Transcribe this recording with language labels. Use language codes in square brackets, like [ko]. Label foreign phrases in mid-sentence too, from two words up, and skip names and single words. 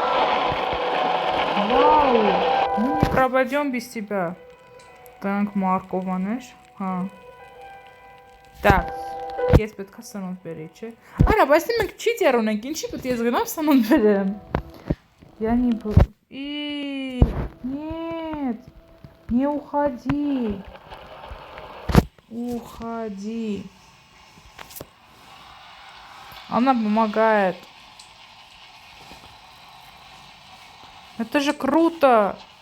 [ru] Вау! Мы не пропадем без тебя. Так, [hy] Մարկովաներ, հա։ Так, ես պետք է սնունդ բերի, չէ։ Արա, բայց մենք չիտեր ունենք, ինչի պետք է ես գնամ սնունդ բերեմ։ [ru] Я не... Нет, не уходи. Уходи. Она помогает. Это же круто.